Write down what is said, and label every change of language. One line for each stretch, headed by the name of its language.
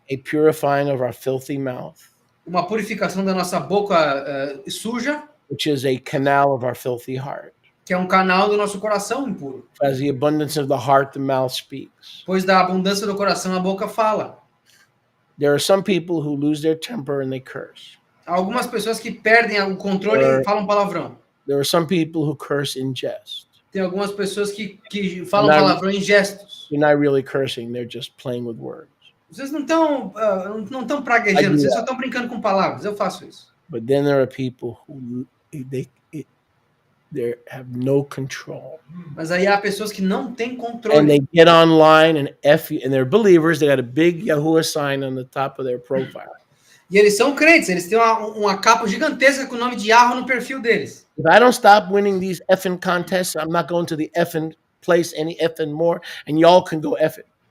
English: a purifying of our filthy mouth,
Portuguese: uma purificação da nossa boca suja,
English: which is a canal of our filthy heart.
Portuguese: que é um canal do nosso coração impuro.
English: As the abundance of the heart, the mouth speaks.
Portuguese: Pois da abundância do coração a boca fala.
English: There are some people who lose their temper and they curse.
Portuguese: Há algumas pessoas que perdem o controle e falam palavrão.
English: There are some people who curse in jest.
Portuguese: Tem algumas pessoas que falam palavrão em gestos.
English: They're not really cursing, they're just playing with words.
Portuguese: Vocês não estão praguejando, vocês só estão brincando com palavras. Eu faço isso.
English: But then there are people who they have no control.
Portuguese: Mas aí há pessoas que não têm
English: And
Portuguese: controle.
English: they get online and and they're believers. They got a big Yahuwah sign on the top of their profile.
Portuguese: E eles são crentes, eles têm uma capa gigantesca com o nome de Yahweh no perfil deles.
English: If I don't stop winning these effing contests, I'm not going to the effing place any effing more, and y'all can go effing.